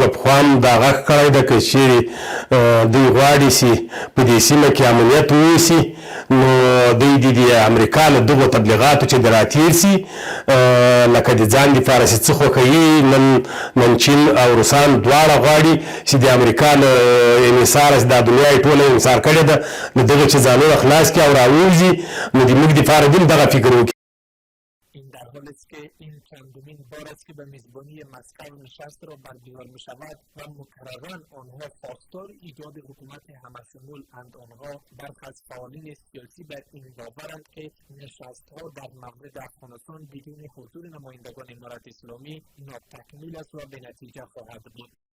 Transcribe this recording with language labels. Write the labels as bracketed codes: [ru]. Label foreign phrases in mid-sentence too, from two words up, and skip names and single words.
[ps] پخوا هم دا غږ کړی ده که چېرې دوی غواړي چې په دې سیمه کې امنیت ووسي، نو دوی د امریکا له دغو تبلیغاتو چې د راتېر سي لکه د ځان دپاره چې څه خوښوي، نن چین او روسان دواړه غواړي چې د امریکا له انحصاره چې دا دنیا یې ټوله انحصار کړې ده، له دغه چې ځانونه خلاص کړي او راووځي، نو د موږ دپاره دې دغه فکر وکړي. [fa] این در حالی است که این چندمین بار است که به میزبانی مسکو نشست را برگزار می شود و مکرراً آنها خواستار ایجاد حکومت همشمول اند. آنها برخی از فعالین سیاسی بر این باورند که نشست‌ها در مورد افغانستان بدون حضور نمایندگان امارت اسلامی ناتکمیل است و به نتیجه خواهد بود.